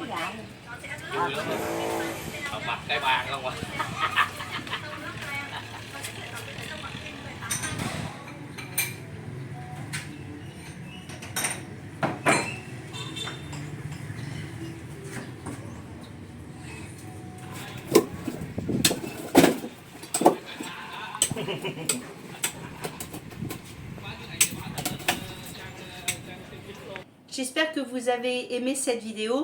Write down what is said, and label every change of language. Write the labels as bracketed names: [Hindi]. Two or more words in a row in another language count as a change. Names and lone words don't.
[Vietnamese] Vui lắm á. Mà mặt cái bàn không à. [French] J'espère que vous avez aimé cette vidéo.